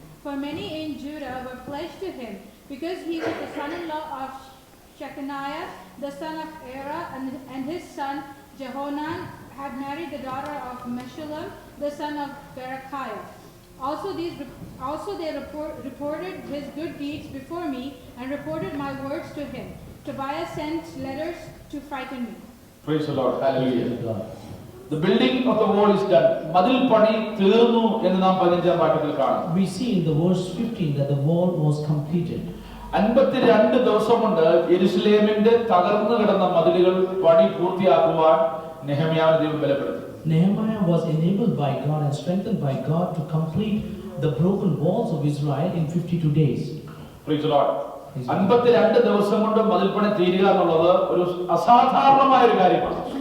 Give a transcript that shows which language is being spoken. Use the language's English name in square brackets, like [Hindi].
[English] For many in Judah were pledged to him, because he was the son-in-law of Shechaniah, the son of Era, and his son Jehonan had married the daughter of Meshullam, the son of Berechiah. Also they reported his good deeds before me, and reported my words to him. Tobiah sent letters to frighten me. Praise the Lord. Hallelujah. The building of the wall is done. [Malayalam] മതിൽ പണി തീർന്നു എന്ന് നാം 15-ാം വാക്യത്തിൽ കാണും. [English] We see in the verse 15 that the wall was completed. [Malayalam] 52 ദിവസം കൊണ്ട് യെരുശലേമിന്റെ തകർന്നു കിടന്ന മതിലുകൾ പണി പൂർത്തിയാക്കുവാൻ നെഹമ്യാവിനെ ദൈവം ബലപ്പെടുത്തി. [English] Nehemiah was enabled by God and strengthened by God to complete the broken walls of Israel in 52 days. Praise the Lord. [Malayalam] 52 ദിവസം കൊണ്ട് മതിൽ പണി തീരുക എന്നുള്ളത് ഒരു അസാധാരണമായ ഒരു കാര്യമാണ്.